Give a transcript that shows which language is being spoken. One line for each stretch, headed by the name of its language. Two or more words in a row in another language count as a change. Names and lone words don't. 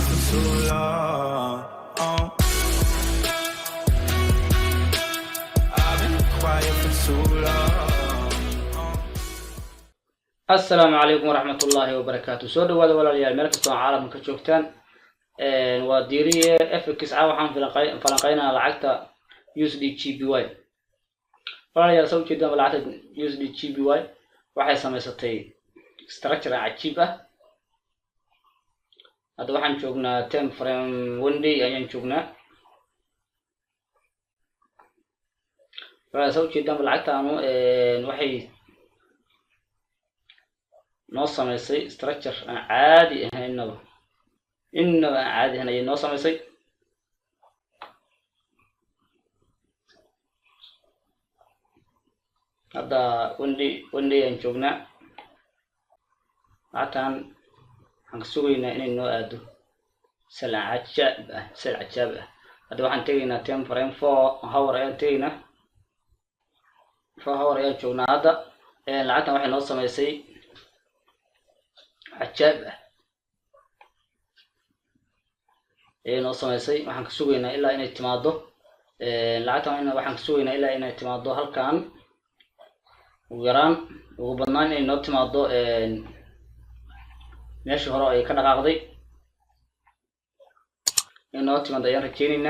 English: too long. I've been quiet for too long.
Arabic: السلام عليكم ورحمة الله وبركاته.
Somali: soo dhowaada walaalayaal meel kastoo caalamka ka joogtaan waa diiriye FX waxaan falanqeynaa lacagta USD GBY. walaalayaal soo jeedaan lacagta USD GBY waxay samaysatay structure cajiib ah. hadda waxaan joognaa
English: time frame one day
Somali: ayaan joognaa. walaalayaal soo jeedaan lacagtaanu waxay noo samaysay structure aan caadi ahayn innaba aan caadi ahayn ayay noo samaysay. hadda
English: one day
Somali: aan joognaa. lacagtaan waxaan ka sugaynaa inay noo aado sal cajaab ah. hadda waxaan tegaynaa
English: time frame 4 hour
Somali: ayaan tegaynaa. 4 hour ayaan joognaa. hadda lacagtaan waxay noo samaysay cajaab ah ayay noo samaysay. waxaan ka sugaynaa ilaa inay timaado lacagtan waxaan ka sugaynaa ilaa inay timaado halkan ugu yaraan ugu badnaan inay noo timaado meeshii hore ay ka dhaqaaqday inay noo timaado ayaan rajeynaynaa.